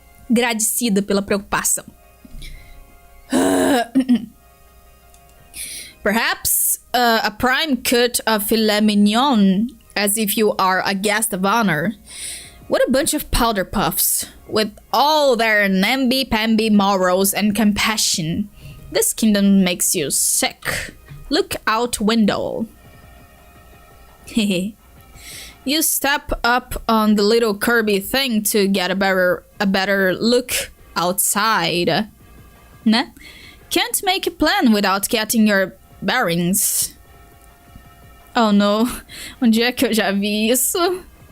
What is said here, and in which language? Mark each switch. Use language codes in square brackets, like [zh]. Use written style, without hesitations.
[pt] Agradecida pela preocupação. [en] Perhaps a prime cut of filet mignon, as if you are a guest of honor. What a bunch of powder puffs, with all their namby-pamby morals and compassion. This kingdom makes you sick. Look out window. Hehe. You step up on the little curvy thing to get a better look outside. Né? Can't make a plan without getting your bearings. [pt] Oh no, onde é que eu já vi isso?